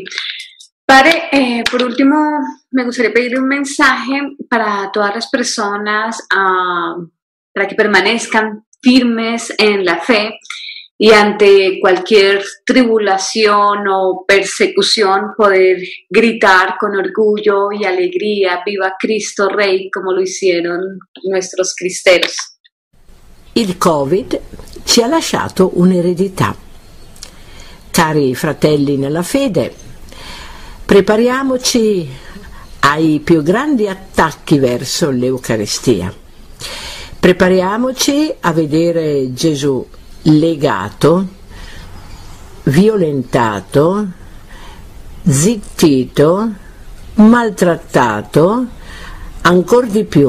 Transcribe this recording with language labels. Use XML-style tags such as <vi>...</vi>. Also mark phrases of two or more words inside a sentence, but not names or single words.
<es>Padre, por último, me gustaría pedirle un mensaje para todas las personas, para que permanezcan firmes en la fe y ante cualquier tribulación o persecución poder gritar con orgullo y alegría, viva Cristo Rey, como lo hicieron nuestros cristeros.</es> <it>Il Covid ci ha lasciato un'eredità. Cari fratelli nella fede, prepariamoci ai più grandi attacchi verso l'Eucaristia. Prepariamoci a vedere Gesù legato, violentato, zittito, maltrattato, ancor di più.</it>